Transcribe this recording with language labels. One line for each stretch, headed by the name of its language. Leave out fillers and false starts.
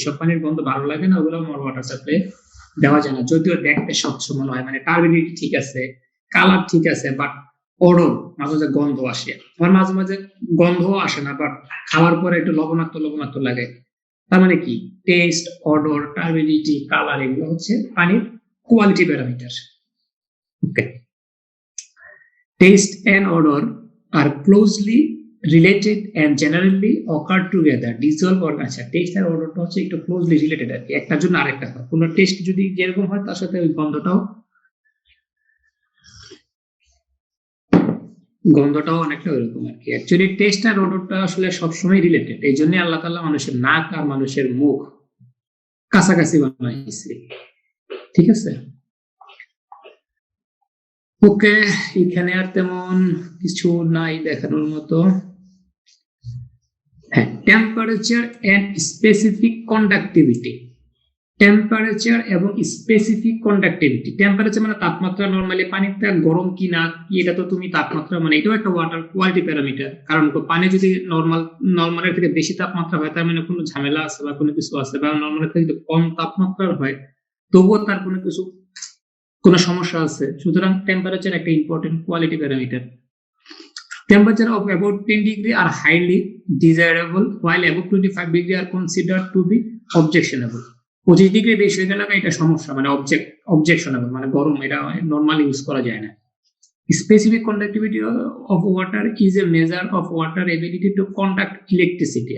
Bangla: যেসব পানির গন্ধ ভালো লাগে না ওগুলো ওয়াটার সাপ্লাই দেওয়া যায় না, যদিও দেখতে স্বচ্ছ মনে হয়, মানে টার্বিডিটি ঠিক আছে, কালার ঠিক আছে, বাট অডর মাঝে মাঝে গন্ধ আসে, আবার মাঝে মাঝে গন্ধ আসে না, বাট খাওয়ার পরে একটু লবণাক্ত লাগে। তার মানে কি, টেস্ট, অডর, টার্বিডিটি, কালার এগুলো হচ্ছে পানির quality parameter.
English: Okay. Taste and odor are closely related and generally occur together. Dissolve or
Bangla: আচ্ছা, taste আর odor হচ্ছে একটু closely related আর কি, একটার জন্য আরেকটা হয়। কোনো টেস্ট যদি যেরকম হয় তার সাথে ওই গন্ধটাও গন্ধটাও অনেকটা ওইরকম আর কি। অ্যাকচুয়ালি টেস্ট আর ওডরটা আসলে সবসময় রিলেটেড, এই জন্য আল্লাহ তাআলা মানুষের নাক আর মানুষের মুখ কাছাকাছি বানাইছে। ঠিক আছে, ওকে, এখানে আর তেমন কিছু নাই দেখানোর মতো। হ্যাঁ, temperature and specific conductivity. Temperature এবং স্পেসিফিক কন্ডাক্টিভিটি। টেম্পারেচার মানে তাপমাত্রা, নরমালি পানিটা গরম কি না কি এটা তো তুমি তাপমাত্রা মানে এটাও একটা ওয়াটার কোয়ালিটি প্যারামিটার। কারণ পানি যদি নরমালের থেকে বেশি তাপমাত্রা হয় তার মানে কোনো ঝামেলা আছে বা কোনো কিছু আছে, বা নরমালের থেকে যদি কম তাপমাত্রার হয় তবুও তার কোনো সমস্যা আছে। সুতরাং টেম্পারেচার একটা important quality parameter.
English: Temperature of about 10 degree are highly desirable, while above 25 degree are considered to be objectionable.
Bangla: 25 degree বেশি হয়ে গেলে এটা সমস্যা, মানে অবজেকশনেবল, মানে গরম, এটা নরমালি ইউজ করা যায় না।
English: Specific conductivity of water is a measure of water ability to conduct electricity.